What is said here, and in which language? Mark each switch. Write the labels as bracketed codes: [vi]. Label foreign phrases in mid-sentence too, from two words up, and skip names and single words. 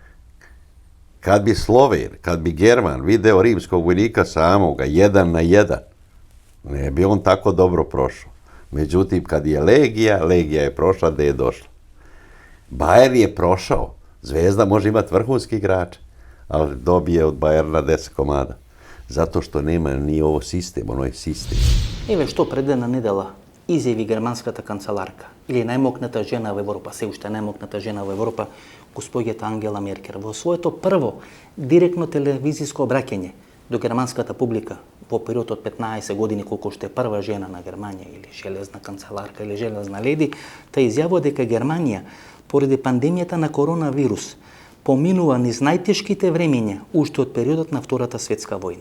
[sr] Kad bi Sloven, kad bi German video rimskog vojnika samoga, 1 na 1, ne bi on tako dobro prošao. Međutim, kad je legija je prošla gde je došla. Bayern je prošao. Zvezda može imati vrhunski igrač, ali dobije od Bayerna 10 komada. Zato što nema ni ovo sistem, ono je sistem. [mk] Еве што предена недела изјави германската канцеларка или најмокната жена во Европа, се уште најмокната жена во Европа, госпоѓата Ангела Меркел, во своето прво директно телевизиско обраќање до германската публика во период од 15 години, колку што е прва жена на Германија или железна канцеларка или железна леди, та изјавува дека Германија поради пандемијата на коронавирус поминува низ најтешките времења уште од периодот на Втората светска војна.